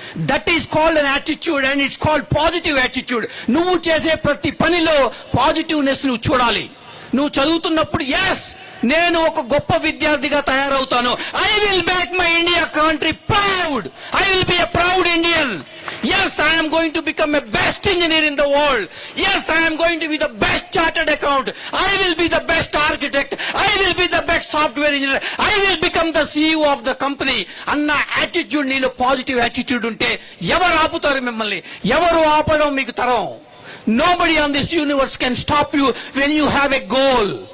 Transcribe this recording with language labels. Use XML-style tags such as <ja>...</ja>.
<en>That is called an attitude and it's called positive attitude.</en> <te>నువ్వు చేసే ప్రతి పనిలో పాజిటివ్నెస్ నువ్వు చూడాలి. నువ్వు చదువుతున్నప్పుడు, ఎస్ నేను ఒక గొప్ప విద్యార్థిగా తయారవుతాను,</te> <en>I will make my India country proud, I will be a proud Indian. Yes, I am going to become a best engineer in the world. Yes, I am going to be the best chartered accountant. I will be the best architect. I will be the best software engineer. I will become the CEO of the company.</en> <te>అన్న attitude, నీలో positive attitude ఉంటే ఎవరు ఆపుతారు మిమ్మల్ని? ఎవరు ఆపడం మీకు తరం.</te> <en>Nobody on this universe can stop you when you have a goal.</en>